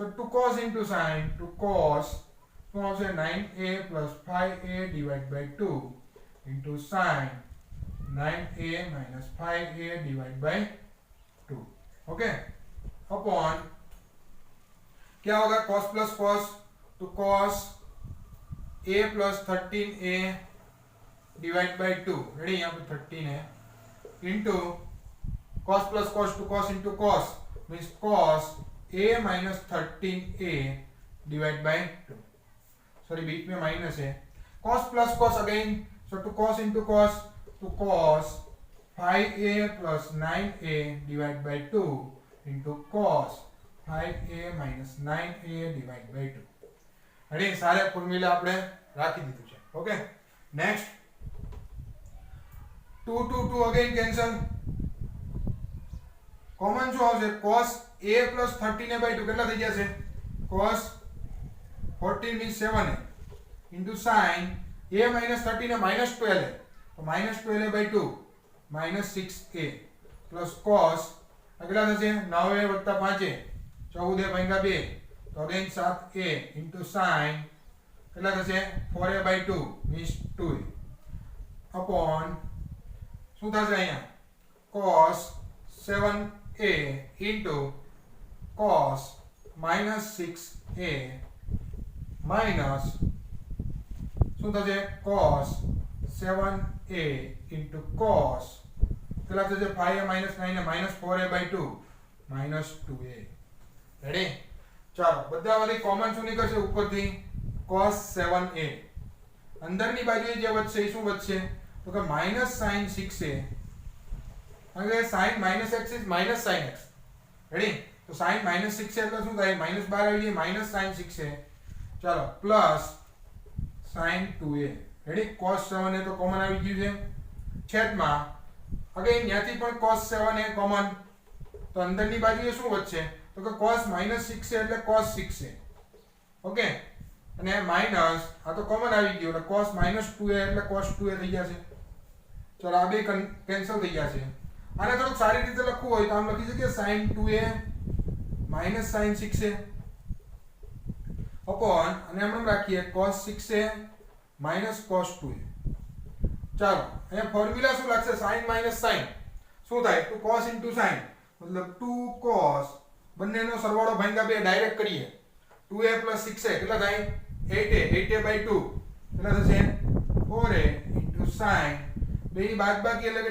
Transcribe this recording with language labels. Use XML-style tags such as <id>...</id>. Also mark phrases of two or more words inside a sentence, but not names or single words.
<en>2 cos into sin, 2 cos</en> <gu>શું આવશે</gu> <en>9a plus 5a divided by 2 into sin 9a minus 5a divided by 2, okay, upon</en> <hi>क्या होगा</hi> <en>cos plus cos, to cos a plus 13a divided by 2, ready, यहाँ पे 13 है, into cos plus cos to cos into cos means cos a minus 13a divided by 2, sorry</en> <hi>बीच में माइनस है,</hi> <en>cos plus cos again, so to cos into cos, to cos 5a plus 9a divided by 2 into cos 5a minus 9a divided by 2,</en> <hi>अरे सारे फॉर्मूला</hi> <gu>આપણે રાખી દીધું છે, ઓકે।</gu> <en>નેક્સ્ટ 2 2 2 again cancel,</en> <gu>કોમન શું આવશે</gu> <en>cos a plus 13a/2</en> <gu>કેટલા થઈ જશે</gu> <en>cos 14 means 7a into sin a minus 13a minus 12a, तो minus 12a/2 minus 6a plus cos</en> <gu>अगला થશે 9a વત્તા 5a 14a ભાગ્યા 2, तो अगेन 7a</gu> <en>into sin</en> <gu>કેટલા થશે</gu> <en>4a/2 means 2a upon</en> <gu>શું થશે અહીંયા</gu> <en>cos 7a into cos minus 6a minus</en> <gu>શું થશે</gu> <en>cos 7a into cos</en> <gu>કેટલા થશે</gu> <en>5a minus 9a minus 4a/2 minus 2a, રેડી।</en> <gu>ચાલો બધામાંથી કોમન શું નીકળશે ઉપરથી cos 7a અંદરની બાજુએ જે વધશે એ શું વધશે તો કે -sin 6a કારણ કે</gu> <en>sin -x is -sin x</en> <gu>રેડી તો sin -6a એટલે શું થાય -12 આવી જાય -sin 6a ચાલો પ્લસ sin 2a રેડી cos 7a તો કોમન આવી ગયું છે છેદમાં અગેન ત્યાંથી પણ cos 7a કોમન તો અંદરની બાજુએ શું વધશે તો કે cos -6a એટલે cos 6a ઓકે અને માઈનસ આ તો કોમન આવી ગયું એટલે cos -2a એટલે cos 2a થઈ જશે ચલો આ બે કેન્સલ થઈ જશે આને થોડુંક સારી રીતે લખવું હોય તો આમ લખી શકીએ sin 2a sin 6a અપોન અને એમ રાખીએ cos 6a cos 2a ચાલો અહીંયા ફોર્મ્યુલા શું લાગશે sin sin શું થાય તો cos sin મતલબ 2 cos બંનેનો સરવાળો ભાગ્યા 2 ડાયરેક્ટ કરીએ 2a 6a કેટલા થાય 8a by 2 કેટલા થશે 4a sin બેની બાદબાકી એટલે કે</gu>